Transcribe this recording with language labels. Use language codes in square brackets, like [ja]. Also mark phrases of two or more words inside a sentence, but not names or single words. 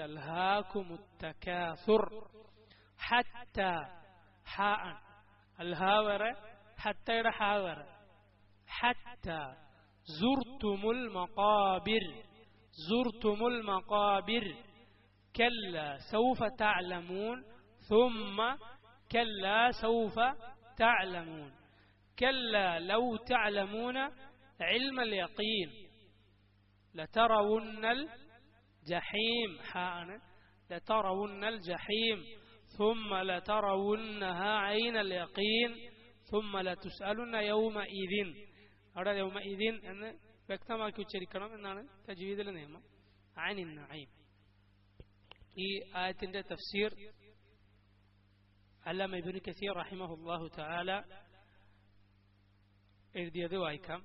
[ar] ألهاكم التكاثر. [ml] ഹത്ത ഹ ആണ്. അൽഹാ വേറെ, ഹത്തയുടെ ഹ വേറെ. [ar] حتى زرتم المقابر كلا سوف تعلمون ثم كلا سوف تعلمون كلا لو تعلمون علم اليقين لترون الجحيم لترون الجحيم ثم لترونها عين اليقين ثم لتسألن يومئذ. [ml] അവിടെ [ar] يومئذ [ml] എന്ന് വ്യക്തമാക്കി ഉച്ചരിക്കണം എന്നാണ് തജ്വീദിലെ നിയമം. [ar] عن النعيم. [ml] ഈ ആയത്തിന്റെ തഫ്സീർ അല്ലാമ ഇബ്നു കസീർ [ar] رحمه الله تعالى [ml] എഴുതിയത് വായിക്കാം.